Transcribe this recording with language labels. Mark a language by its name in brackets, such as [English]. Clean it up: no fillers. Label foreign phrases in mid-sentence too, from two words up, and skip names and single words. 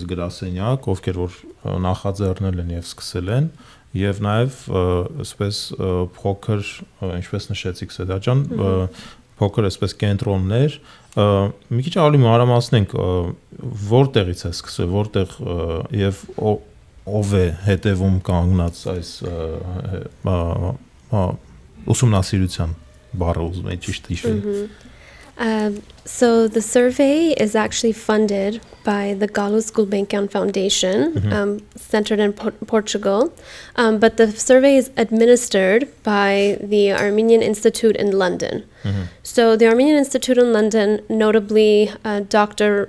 [Armenian] գրասենյակ, ովքեր որ նախաձեռնել են եւ սկսել են, եւ նաեւ այսպես փոքր, ինչպես նշեցիք Սեդա ջան, փոքր այսպես կենտրոններ, մի քիչ ավելի մանրամասնենք որտեղից է սկսվել, որտեղ եւ ով է հետևում կանգնած այս ուսումնասիրության բառը ուզում եմ ճիշտ հիշել։ [English] So the survey is actually funded by the Gallus Gulbenkian Foundation, centered in Portugal, but the survey is administered by the Armenian Institute in London. So the Armenian Institute in London, notably Dr.